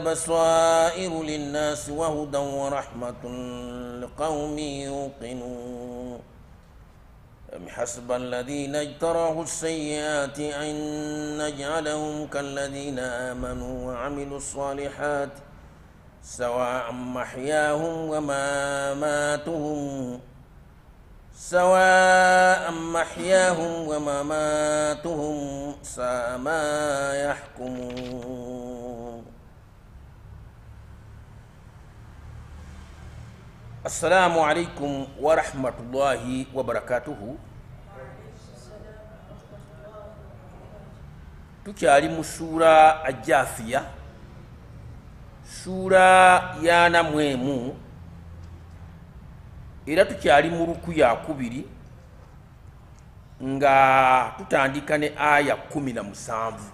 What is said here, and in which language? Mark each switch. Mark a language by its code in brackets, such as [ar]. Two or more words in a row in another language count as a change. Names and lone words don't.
[ar] بصائر للناس وهدى ورحمة لقوم يوقنون أم حسب الذين اجترحوا السيئات أن نجعلهم كالذين آمنوا وعملوا الصالحات سواء محياهم ومماتهم ساء ما يحكمون. السلام عليكم ورحمة الله وبركاته. [lg] tukyali mu sura Jaathiyah, sura yana mwemu, era tukyali mu ruku ya kubiri nga tutandika ne aya 17.